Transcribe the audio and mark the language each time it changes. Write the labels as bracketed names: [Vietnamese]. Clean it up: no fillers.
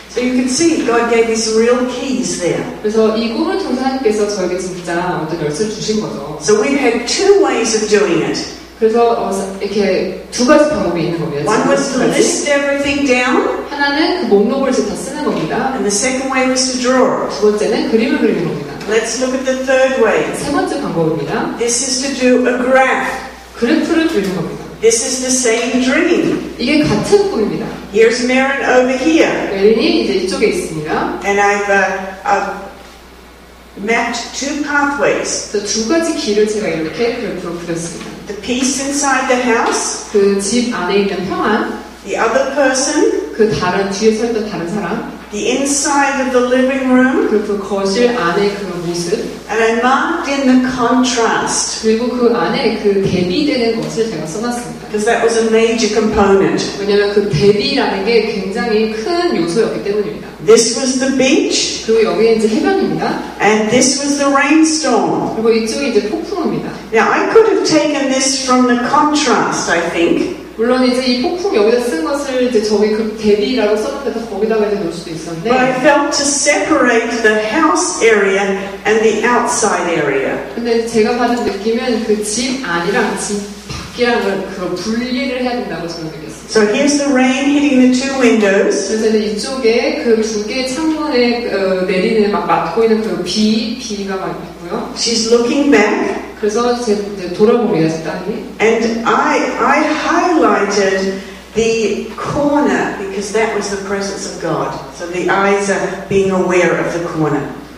[English] But you can see God gave me some real keys there. [Korean] 그래서 이 꿈을 통해서 하나님께서 저에게 진짜 어떤 열쇠를 주신 거죠. [English] So we've had two ways of doing it. [Korean] 그래서 이렇게 두 가지 방법이 있는 겁니다. [English] One was to list everything down, [Korean] 하나는 그 목록을 이제 다 쓰는 겁니다. [English] and the second way was to draw it. [Korean] 두 번째는 그림을 그리는 겁니다. [English] Let's look at the third way. [Korean] 세 번째 방법입니다. [English] This is to do a graph. [Korean] 그래프를 그리는 겁니다. [English] This is the same dream. [Korean] 이게 같은 꿈입니다. [English] Here's Marin over here, [Korean] 메린이 이제 이쪽에 있습니다. [English] and I've mapped two pathways. [Korean] 그래서 두 가지 길을 제가 이렇게 그래프로 그렸습니다. [English] The peace inside the house, [Korean] 그 집 안에 있는 평안, [English] the other person, [Korean] 그 다른 뒤에 서 있던 다른 사람, [English] the inside of the living room, [Korean] 그리고 그 거실 안에 그 모습, [English] and I marked in the contrast, [Korean] 그리고 그 안에 그 대비되는 것을 제가 써놨습니다. [English] because that was a major component. [Korean] 왜냐하면 그 대비라는 게 굉장히 큰 요소였기 때문입니다. [English] This was the beach, [Korean] 그리고 여기에 이제 해변입니다. [English] and this was the rainstorm. [Korean] 그리고 이쪽이 이제 폭풍입니다. [English] Now, I could have taken this from the contrast, I think, [Korean] 물론 이제 이 폭풍 여기다 쓴 것을 이제 저기 그 대비라고 써놓고 거기다가 이제 놓을 수도 있었는데, [English] but I felt to separate the house area and the outside area. [Korean] 근데 제가 받은 느낌은 그 집 안이랑 집 밖이랑 그걸 분리를 해야 된다고 저는 느꼈어요. [English] So here's the rain hitting the two windows. [Korean] 그래서 이제 이쪽에 그 두 개 창문에 내리는 막 맞고 있는 그 비가 막 있고요. [English] She's looking back, [Korean] 그래서 이제 돌아봅니다, 제 딸이. [English] and I highlighted the corner because that was the presence of God. So the eyes are being aware of the corner.